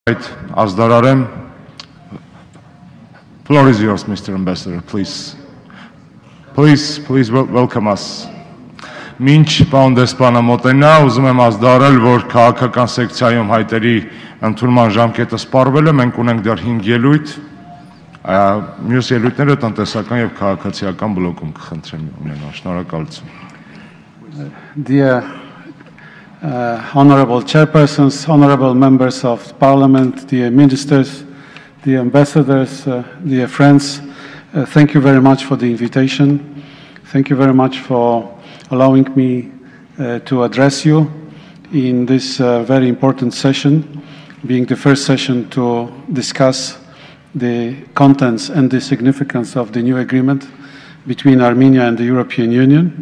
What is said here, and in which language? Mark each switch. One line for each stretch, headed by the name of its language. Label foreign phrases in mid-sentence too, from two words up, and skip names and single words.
Armenian: Ազդարարեմ,
English: floor is yours, Mr. Ambassador, please. Please welcome us.
Armenian: Մինչ պարոն դեսպանը մոտենա, ուզում եմ ազդարել, որ քաղաքական սեկցիայում հայտերի ընդունման ժամկետը սպառվել է, մենք ունենք դեռ 5 ելույթ, մյուս ելույթները տնտեսական եւ քաղաքացիական բլոկում կխնդրեմ ունենալ, շնորհակալություն։
English: Dear honorable chairpersons, honorable members of parliament, dear ministers, dear ambassadors, dear friends, thank you very much for the invitation. Thank you very much for allowing me to address you in this very important session, being the first session to discuss the contents and the significance of the new agreement between Armenia and the European Union.